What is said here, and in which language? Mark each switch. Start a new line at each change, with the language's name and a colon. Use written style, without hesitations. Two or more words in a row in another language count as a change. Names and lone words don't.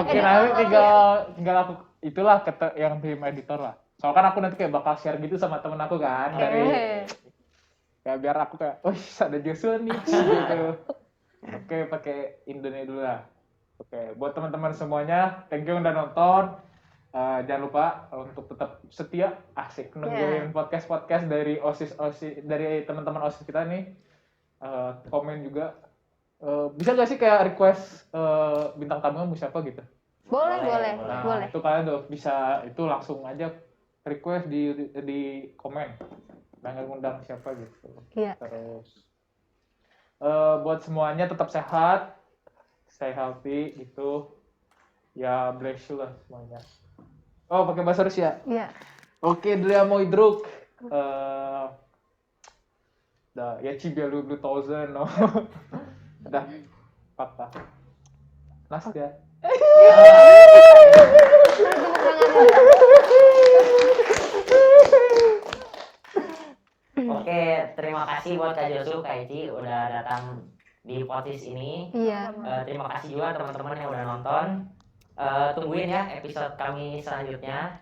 Indonesian: oke, nanti tinggal aku itulah kata yang tim editor lah. Soalnya kan aku nanti kayak bakal share gitu sama temen aku kan dari kayak biar aku kayak, oh ada Joshua nih gitu. Oke, pakai Indonesia dulu lah. Oke, buat teman-teman semuanya,
English: thank you
Indonesian: udah nonton. Jangan lupa untuk tetap setia, asik nungguin podcast dari OSIS dari teman-teman OSIS kita nih. Komen juga. Bisa gak sih kayak request bintang tamunya mau siapa gitu? Boleh, boleh, Nah, boleh. itu kalian tuh bisa itu langsung aja request di komen. Pengen ngundang siapa gitu. Iya. Terus buat semuanya tetap sehat,
English: stay healthy
Indonesian: gitu. Ya
English: bless you
Indonesian: lah semuanya. Oh, pakai bahasa Rusia. Iya.
Russian: Окей, для мой друг, да, я тебя люблю тоже, но да, папа. Настя.
Indonesian: Oke, terima kasih buat Kak Josu, Kak Eci udah datang di podcast ini. Iya. Terima kasih juga teman-teman yang udah nonton. Tungguin ya episode kami selanjutnya.